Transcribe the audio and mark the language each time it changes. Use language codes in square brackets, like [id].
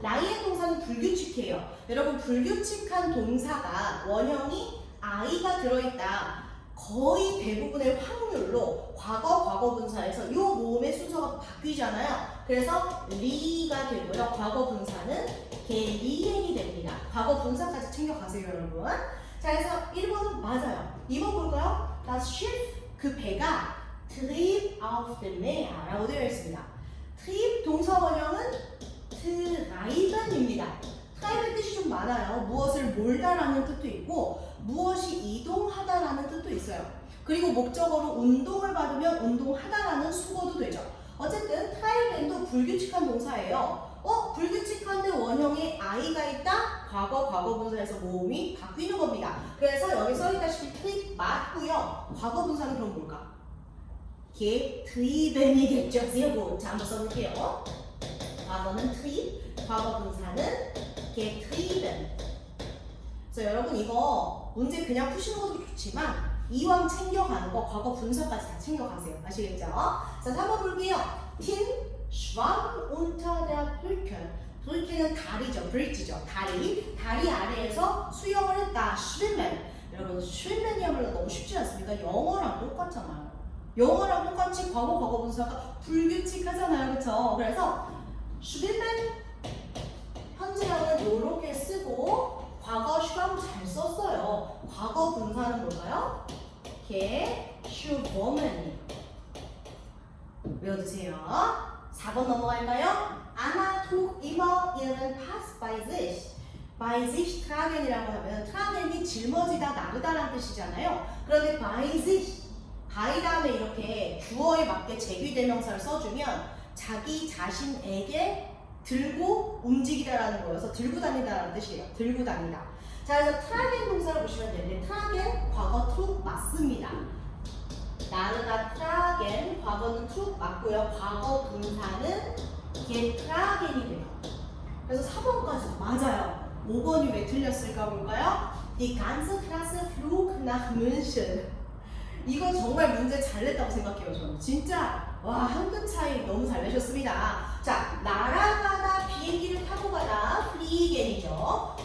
[ko] 라이엔 동사는 불규칙해요. 여러분, 불규칙한 동사가 원형이 I가 들어있다. 거의 대부분의 확률로 과거 분사에서 이 모음의 순서가 바뀌잖아요. 그래서 리가 되고요. 과거 분사는 게리엔이 됩니다. 과거 분사까지 챙겨가세요, 여러분. 자, 그래서 1번은 맞아요. 2번 볼까요? [de] Das Schiff, [ko] 그 배가 [de] trieb auf dem Meer [ko] 라고 되어 있습니다. trieb 동사 원형은 treiben입니다. treiben 뜻이 좀 많아요. 무엇을 몰다라는 뜻도 있고 무엇이 이동하다라는 뜻도 있어요. 그리고 목적어로 운동을 받으면 운동하다라는 수거도 되죠. 어쨌든 treiben도 불규칙한 동사예요. 불규칙한데 원형에 I가 있다? 과거 분사에서 모음이 바뀌는 겁니다. 그래서 여기 써있다시피 트립 맞고요. 과거 분사는 그럼 뭘까? getrieben이겠죠. 제고 자 한번 써볼게요. 과거는 트립, 과거 분사는 getrieben. 그래서 여러분 이거 문제 그냥 푸시는 것도 좋지만 이왕 챙겨가는 거 과거 분사까지 다 챙겨가세요. 아시겠죠? 자 3번 볼게요. [de] Tim schwamm unter der Brücke. [ko] Brücke는 다리죠. 브릿지죠. 다리 아래에서 수영을 했다. [de] schwimmen. [ko] 여러분 schwimmen이야말로 너무 쉽지 않습니까? 영어랑 똑같잖아요. 영어랑 똑같이 과거 분사가 불규칙하잖아요. 그렇죠? 그래서 schwimmen 현재형은 이렇게 쓰고 과거 schwamm 잘 썼어요. 과거 분사는 뭘까요? geschwommen. 외워두세요. 4번 넘어갈까요? [de] Anna trug immer ihren Pass bei sich. by sich tragen [ko] 이라고 하면 tragen이 짊어지다, 나르다라는 뜻이잖아요. 그런데 [de] by sich, [ko] by 다음에 이렇게 주어에 맞게 제귀대명사를 써주면 자기 자신에게 들고 움직이다라는 거여서 들고 다니다라는 뜻이에요. 들고 다니다. 자, 그래서 tragen 동사를 보시면 되는데 tragen 과거 trug 맞습니다. 나르다 tragen 과거는 trug 맞고요. 과거 분사는 getragen이 돼요. 그래서 4번까지 맞아요. 5번이 왜 틀렸을까 볼까요? [de] Die ganze Klasse flog nach München. [ko] 이거 정말 문제 잘 냈다고 생각해요. 저는 진짜 와, 한 끗 차이 너무 잘 내셨습니다. 자, 날아가다, 비행기를 타고 가다 fliegen이죠.